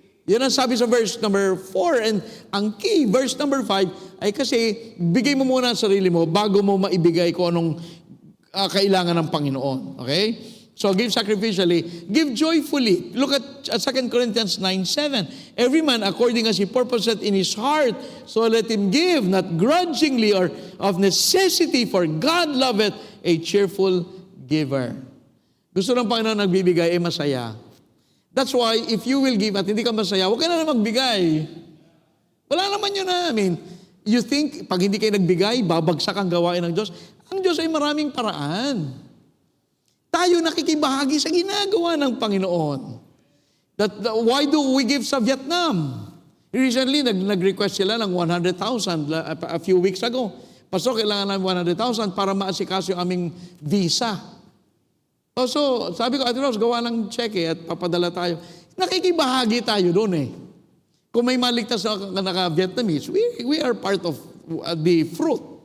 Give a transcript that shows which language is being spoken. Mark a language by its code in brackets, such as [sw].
[tl] Yan ang sabi sa verse number 4. And ang key, verse number 5, ay kasi bigay mo muna ang sarili mo bago mo maibigay kung anong kailangan ng Panginoon. [en] Okay? So give sacrificially, give joyfully. Look at 2 Corinthians 9:7. Every man according as he purposeth in his heart, so let him give, not grudgingly or of necessity, for God loveth a cheerful giver. [tl] Gusto ng Panginoon nagbibigay, masaya. [en] That's why, if you will give [tl] at hindi ka masaya, huwag ka na magbigay. Wala naman yun [en] you think, [tl] pag hindi kayo nagbigay, babagsak ang gawain ng Diyos. Ang Diyos ay maraming paraan. Tayo nakikibahagi sa ginagawa ng Panginoon. [en] Why do we give sa Vietnam? Recently, [tl] nag-request sila ng [en] 100,000 a few weeks ago. [tl] Pastor, kailangan namin 100,000 para maasikaso yung aming visa. So, sabi ko, Ate Rose, gawa ng cheque at papadala tayo. Nakikibahagi tayo doon Kung may maligtas na naka-Vietnamese, [en] we are part of the fruit.